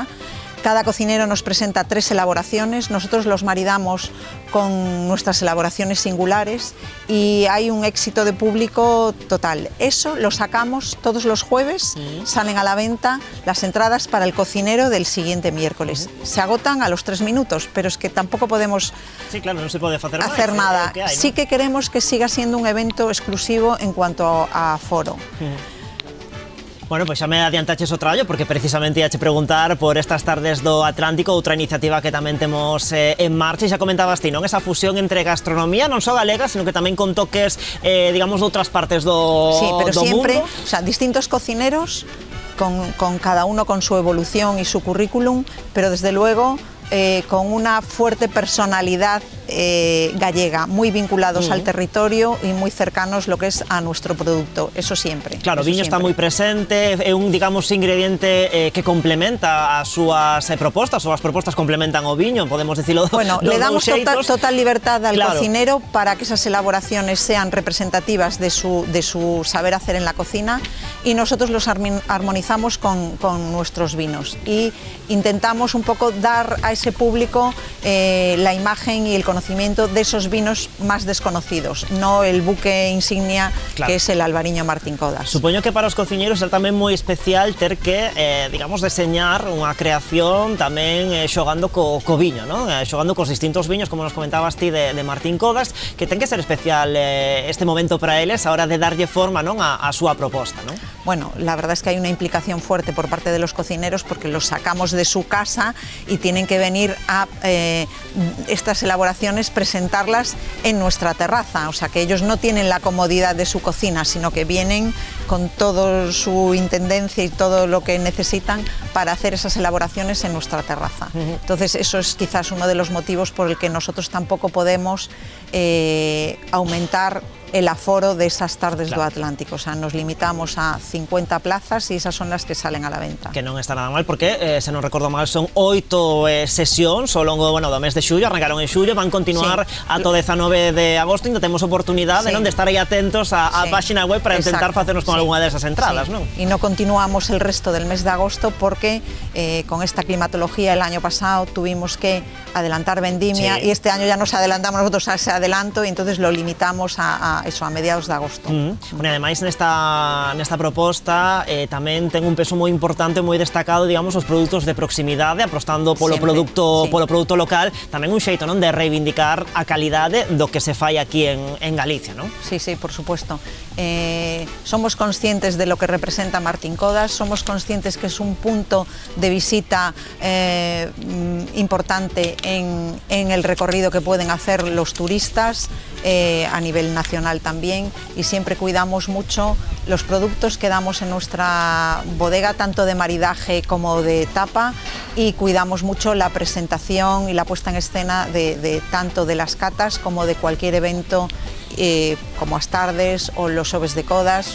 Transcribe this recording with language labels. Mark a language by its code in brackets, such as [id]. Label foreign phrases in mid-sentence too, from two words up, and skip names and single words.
[es] Cada cocinero nos presenta 3 elaboraciones, nosotros los maridamos con nuestras elaboraciones singulares y hay un éxito de público total. Eso lo sacamos todos los jueves, salen a la venta las entradas para el cocinero del siguiente miércoles. Se agotan a los 3 minutos, pero es que tampoco podemos no se puede hacer nada. Hay, ¿no? Sí que queremos que siga siendo un evento exclusivo en cuanto a aforo. [gl] Bueno, pois xa me adiantaches o traballo, porque precisamente ia che preguntar por estas Tardes do Atlántico, outra iniciativa que tamén temos en marcha, e xa comentabas ti, non? Esa fusión entre gastronomía, non só galega, sino que tamén con toques, digamos, de outras partes do mundo. [es] Sí, pero siempre, o sea, distintos cocineros, con cada uno con su evolución y su currículum, pero desde luego con una fuerte personalidad gallega, muy vinculados al territorio y muy cercanos lo que es a nuestro producto, eso siempre. [gl] Claro, o viño siempre está moi presente, é un, digamos, ingrediente que complementa as súas propostas, ou as propostas complementan o viño, podemos dicilo. [es] Bueno, le damos total libertad al cocinero para que esas elaboraciones sean representativas de su saber hacer en la cocina, y nosotros los armonizamos con nuestros vinos y intentamos un poco dar a ese público la imagen y el conocimiento de esos vinos más desconocidos, no el buque insignia que es el Albariño Martín Codas. [gl] Supoño que para os cociñeros é tamén moi especial ter que, digamos, deseñar unha creación tamén xogando co viño, non? Xogando cos distintos viños, como nos comentabas ti de Martín Codas, que ten que ser especial este momento para eles a hora de darlle forma, non, a súa proposta, non? [es] Bueno, la verdad es que hay una implicación fuerte por parte de los cocineros porque los sacamos de su casa y tienen que venir a estas elaboraciones, presentarlas en nuestra terraza, o sea que ellos no tienen la comodidad de su cocina, sino que vienen con toda su intendencia y todo lo que necesitan para hacer esas elaboraciones en nuestra terraza. Entonces eso es quizás uno de los motivos por el que nosotros tampoco podemos aumentar el aforo de esas tardes do Atlántico. O sea, nos limitamos a 50 plazas [gl] e esas son as que [es] salen a la venta. [gl] Que non está nada mal porque, se non recordo mal, son 8 sesións ao longo do mes de xullo, arrancaron en xullo, van continuar ata o 19 de agosto, ainda temos oportunidade de estar aí atentos á página web para intentar facernos con algunha desas entradas, non? E non continuamos [es] el resto del mes de agosto porque con esta climatología el año pasado tuvimos que adelantar vendimia y este año ya nos adelantamos nosotros a ese adelanto y entonces lo limitamos a mediados de agosto. [gl] Bueno, ademais nesta proposta tamén ten un peso moi importante, moi destacado, digamos, os produtos de proximidade, apostando polo produto local, tamén un xeito, non, de reivindicar a calidade do que se fai aquí en Galicia, non? [es] Sí, por supuesto. Somos conscientes de lo que representa Martín Codas, somos conscientes que es un punto de visita importante en el recorrido que pueden hacer los turistas a nivel nacional también, y siempre cuidamos mucho los productos que damos en nuestra bodega, tanto de maridaje como de tapa, y cuidamos mucho la presentación y la puesta en escena de tanto de las catas como de cualquier evento como as tardes o los xoves de Codas.